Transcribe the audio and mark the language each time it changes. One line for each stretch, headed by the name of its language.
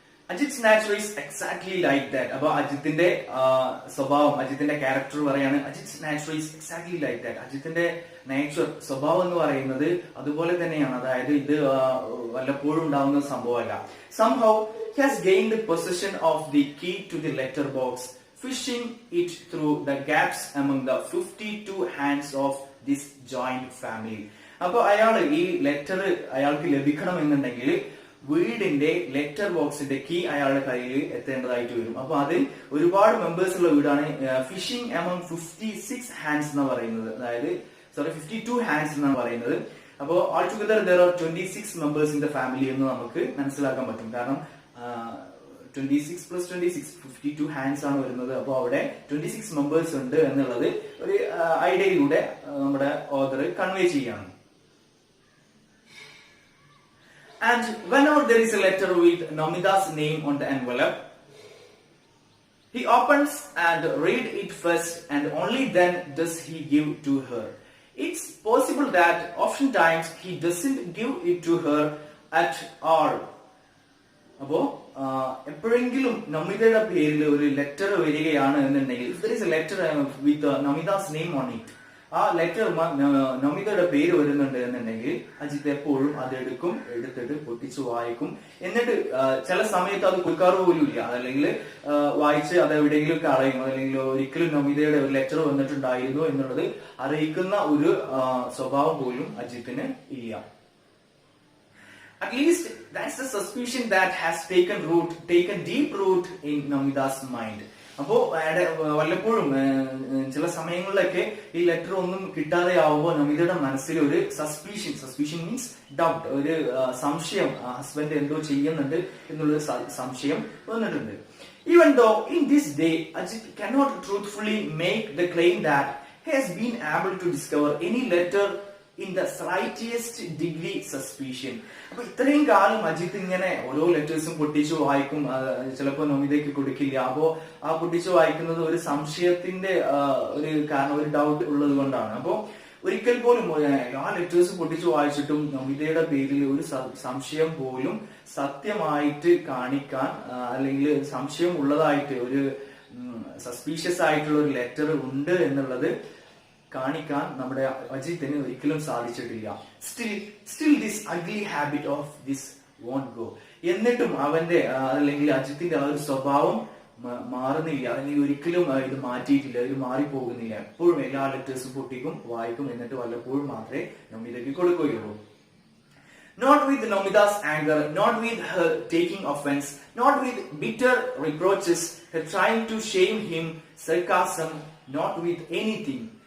English: Ajith's nature is exactly like that.
Malayalam: അപ്പൊ അജിത്തിന്റെ സ്വഭാവം, അജിത്തിന്റെ character പറയാണ്
English: Ajith's nature is exactly like that.
Malayalam: അജിത്തിന്റെ nature, സ്വഭാവം എന്ന് പറയുന്നത് അതുപോലെ തന്നെയാണ്. അതായത് ഇത് വല്ലപ്പോഴും ഉണ്ടാവുന്ന സംഭവമല്ല.
English: somehow he has gained possession of the key to the letter box, fishing it through the gaps among the 52 hands of this joint family.
Malayalam: അപ്പൊ ഈ ലെറ്റർ അയാൾക്ക് ലഭിക്കണമെന്നുണ്ടെങ്കിൽ വീടിന്റെ ലെറ്റർ ബോക്സിന്റെ കീ അയാളുടെ കയ്യിൽ എത്തേണ്ടതായിട്ട് വരും. അപ്പൊ അതിൽ ഒരുപാട് മെമ്പേഴ്സ് ഉള്ള വീടാണ്.
English: fishing among 56 hands
Malayalam: എന്ന് പറയുന്നത്, അതായത് 52 ഹാൻഡ്സ് എന്നാണ് പറയുന്നത്.
English: അപ്പോ all together there are 26 members in the family
Malayalam: എന്ന് നമുക്ക് മനസ്സിലാക്കാൻ പറ്റും. കാരണം 26 + 26 52 ഹാൻഡ്സ് ആണ് വരുന്നത്. അപ്പൊ അവിടെ 26 മെമ്പേഴ്സ് ഉണ്ട് എന്നുള്ളത് ഒരു ഐഡിയയിലൂടെ നമ്മുടെ ഓഥർ കൺവേ ചെയ്യാണ്.
English: And whenever there is a letter with Nomida's name on the envelope, he opens and read it first, and only then does he give to her. It's possible that oftentimes he doesn't give it to her at all.
Malayalam: അപ്പോ എപ്പോഴെങ്കിലും നമിതയുടെ പേരിൽ ഒരു letter വരികയാണ് എന്നുണ്ടെങ്കിൽ,
English: if there is a letter with Nomida's name on it,
Malayalam: ആ letter നമിതയുടെ പേര് വരുന്നുണ്ട് എന്നുണ്ടെങ്കിൽ അജിത്ത് എപ്പോഴും അത് എടുത്തിട്ട് പൊട്ടിച്ചു വായിക്കും. എന്നിട്ട് ചില സമയത്ത് അത് കൊടുക്കാറ് പോലും ഇല്ല, അതല്ലെങ്കിൽ വായിച്ച് അത് എവിടെയെങ്കിലും കളയും, അതല്ലെങ്കിൽ ഒരിക്കലും നമിതയുടെ ഒരു ലെറ്റർ വന്നിട്ടുണ്ടായിരുന്നു എന്നുള്ളത് അറിയിക്കുന്ന ഒരു സ്വഭാവം പോലും അജിത്തിന് ഇല്ല.
English: At least that's the suspicion that has taken deep root in Nomida's mind.
Malayalam: അപ്പോ വല്ലപ്പോഴും ചില സമയങ്ങളിലൊക്കെ ഈ ലെറ്റർ ഒന്നും കിട്ടാതെ ആവുമ്പോൾ നമിതയുടെ മനസ്സിൽ ഒരു സസ്പീഷൻ മീൻസ് ഡൗട്ട്, ഒരു സംശയം, ഹസ്ബൻഡ് എന്തോ ചെയ്യുന്നുണ്ട് എന്നുള്ളൊരു സംശയം വന്നിട്ടുണ്ട്.
English: Even though in this day Ajit cannot truthfully make the claim that he has been able to discover any letter in the slightest degree suspicion.
Malayalam: അപ്പൊ ഇത്രയും കാലം അജിത്ത് ഇങ്ങനെ ഓരോ ലെറ്റേഴ്സും പൊട്ടിച്ചു വായിക്കും, ചിലപ്പോ നമിതയ്ക്ക് കൊടുക്കില്ല. അപ്പോ ആ പൊട്ടിച്ചു വായിക്കുന്നത് ഒരു സംശയത്തിന്റെ ഒരു കാരണം, ഒരു ഡൗട്ട് ഉള്ളത് കൊണ്ടാണ്. അപ്പോ ഒരിക്കൽ പോലും ആ ലെറ്റേഴ്സ് പൊട്ടിച്ചു വായിച്ചിട്ടും നമിതയുടെ പേരിൽ ഒരു സംശയം പോലും സത്യമായിട്ട് കാണിക്കാൻ, അല്ലെങ്കിൽ സംശയം ഉള്ളതായിട്ട്, ഒരു സസ്പീഷ്യസ് ആയിട്ടുള്ള ഒരു ലെറ്റർ ഉണ്ട് എന്നുള്ളത് കാണിക്കാൻ നമ്മുടെ അജിത്തിന് ഒരിക്കലും സാധിച്ചിട്ടില്ല.
English: Still this ugly habit of this won't go.
Malayalam: എന്നിട്ടും അവന്റെ അല്ലെങ്കിൽ അജിത്തിന്റെ ആ ഒരു സ്വഭാവം മാറുന്നില്ല, അല്ലെങ്കിൽ ഒരിക്കലും ഇത് മാറ്റിയിട്ടില്ല, ഇത് മാറിപ്പോകുന്നില്ല. എപ്പോഴും എല്ലാ ലെറ്റേഴ്സും പൊട്ടിക്കും, വായിക്കും, എന്നിട്ട് വല്ലപ്പോഴും മാത്രമേ നമിതയ്ക്ക് കൊടുക്കുകയുള്ളൂ.
English: Not with Nomida's anger, not with her taking offense, not with bitter reproaches, her trying to shame him, sarcasm, not with anything.